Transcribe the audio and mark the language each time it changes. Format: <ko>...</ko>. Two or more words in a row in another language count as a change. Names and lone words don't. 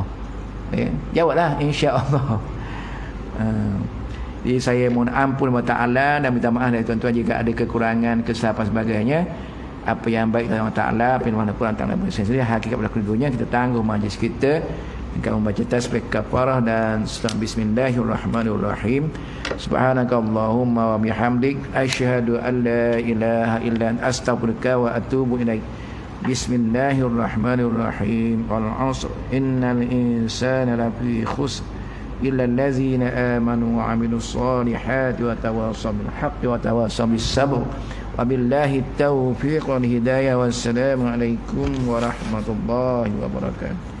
<ms>Jawablah insya-Allah. Jadi saya mohon ampun kepada Taala dan minta maaf dari tuan-tuan jika ada kekurangan, kesalahan sebagainya. Apa yang baik dari Allah Taala, apa yang kurang Taala sendiri, hakikat berlaku di dunia kita tangguh majlis kita dengan membaca tasbih kafarah dan bismillahirrahmanirrahim.</ms> <ar>سبحانك اللهم وبحمدك أشهد أن لا إله إلا أنت أستغفرك وأتوب إليك. بسم الله الرحمن الرحيم. والعصر إن الإنسان لفي خسر إلا الذين آمنوا وعملوا الصالحات وتواصوا بالحق وتواصوا بالصبر. وبالله التوفيق والهداية. والسلام عليكم ورحمة الله وبركاته.</ar>